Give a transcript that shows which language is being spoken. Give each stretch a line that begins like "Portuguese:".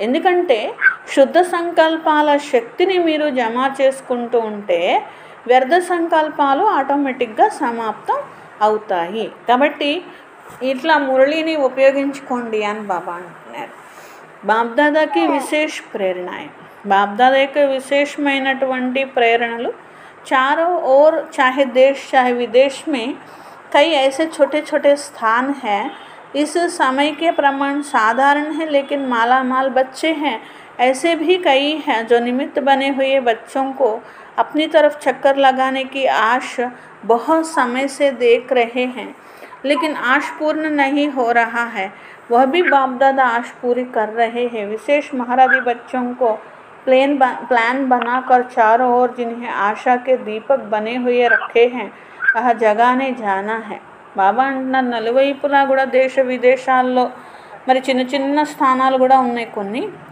Telugu: ఎందుకంటే శుద్ధ సంకల్పాల శక్తిని మీరు జమ చేసుకుంటూ ఉంటే వ్యర్థ సంకల్పాలు ఆటోమేటిక్గా సమాప్తం అవుతాయి. కాబట్టి ఇట్లా మురళిని ఉపయోగించుకోండి అని బాబా అంటున్నారు. బాబ్దాదాకి విశేష ప్రేరణ. బాబ్దాదా యొక్క విశేషమైనటువంటి ప్రేరణలు
Hindi: चारों ओर, चाहे देश चाहे विदेश में कई ऐसे छोटे छोटे स्थान हैं, इस समय के प्रमाण साधारण है लेकिन मालामाल बच्चे हैं. ऐसे भी कई हैं जो निमित्त बने हुए बच्चों को अपनी तरफ चक्कर लगाने की आश बहुत समय से देख रहे हैं, लेकिन आश पूर्ण नहीं हो रहा है. वह भी बाप दादा आश पूरी कर रहे हैं. विशेष महाराजी बच्चों को प्लान बनाकर चारों ओर जिन्हें आशा के दीपक बने हुए रखे हैं वह जगाने जाना है.
Telugu: బాబా అంటున్నారు నలువైపులా కూడా దేశ విదేశాల్లో మరి చిన్న చిన్న స్థానాలు కూడా ఉన్నాయి కొన్ని.